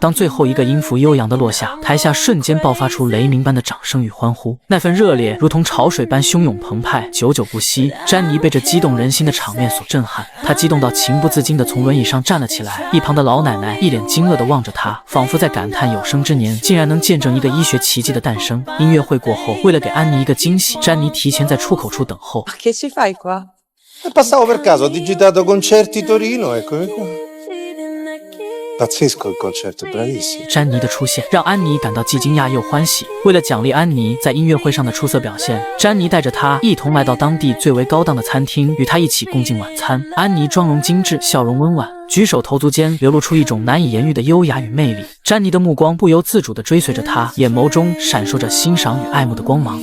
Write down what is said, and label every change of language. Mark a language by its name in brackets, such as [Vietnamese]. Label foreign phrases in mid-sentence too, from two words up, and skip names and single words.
[Chinese] 当最后一个音符悠扬地落下，台下瞬间爆发出雷鸣般的掌声与欢呼，那份热烈如同潮水般汹涌澎湃，久久不息。詹妮被这激动人心的场面所震撼，她激动到情不自禁地从轮椅上站了起来。一旁的老奶奶一脸惊愕地望着她，仿佛在感叹有生之年竟然能见证一个医学奇迹的诞生。音乐会过后，为了给安妮一个惊喜，詹妮提前在出口处等候。 [Italian] Che ci fai qua? Passavo per caso, ho digitato concerti Torino, eccomi qua. Pazzesco il concerto, bravissimo. [Chinese] 詹妮的出现让安妮感到既惊讶又欢喜。为了奖励安妮在音乐会上的出色表现，詹妮带着她一同来到当地最为高档的餐厅，与她一起共进晚餐。安妮妆容精致，笑容温婉，举手投足间流露出一种难以言喻的优雅与魅力。詹妮的目光不由自主地追随着她，眼眸中闪烁着欣赏与爱慕的光芒。